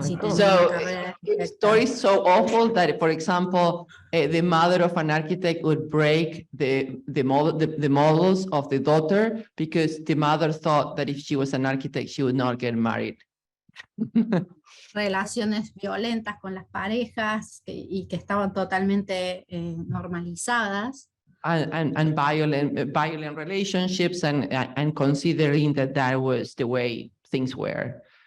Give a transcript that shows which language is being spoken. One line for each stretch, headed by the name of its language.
English: So stories so awful that, for example, the mother of an architect would break the models of the daughter because the mother thought that if she was an architect, she would not get married.
Spanish: Relaciones violentas con las parejas y que estaban totalmente normalizadas.
English: And violent relationships and considering that was the way things were.